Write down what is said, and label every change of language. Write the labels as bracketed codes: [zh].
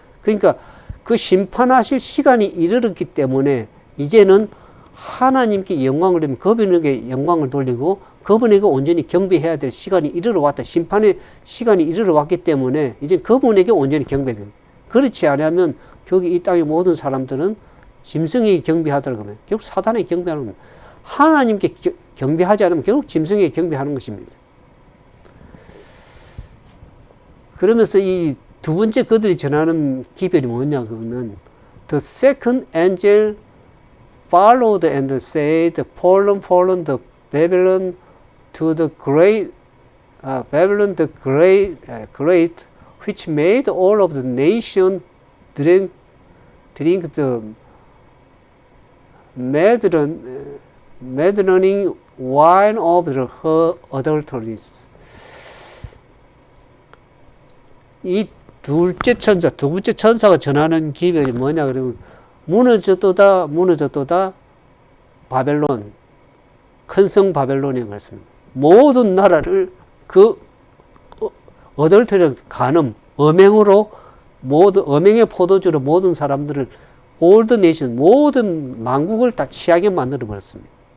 [ko] 그러니까 그 심판하실 시간이 이르렀기 때문에 이제는 하나님께 영광을 돌리면 그분에게 영광을 돌리고 그분에게 온전히 경배해야 될 시간이 이르러 왔다. 심판의 시간이 이르러 왔기 때문에 이제 그분에게 온전히 경배해야 됩니다. 그렇지 않으면 결국 이 땅의 모든 사람들은 짐승에게 경배하더라고 하면 결국 사단에게 경배하는 겁니다. 하나님께 경배하지 않으면 결국 짐승에게 경배하는 것입니다. 그러면서 이 두 번째 그들이 전하는 기별이 뭐냐 그러면 [en] The second angel followed and said, Fallen, fallen, the Babylon to the great, Babylon the great, which made all of the nation drink the maddening wine of her adulteries. [ko] 이 두 번째 천사가 전하는 기별이 뭐냐 그러면 무너졌도다 바벨론, 큰 성 바벨론이 그렇습니다. 모든 나라를 그 어덜터리 간음, 음행으로 음행의 포도주로 모든 사람들을 [en] all the nation, [ko] 모든 만국을 다 취하게 만들어 버렸습니다.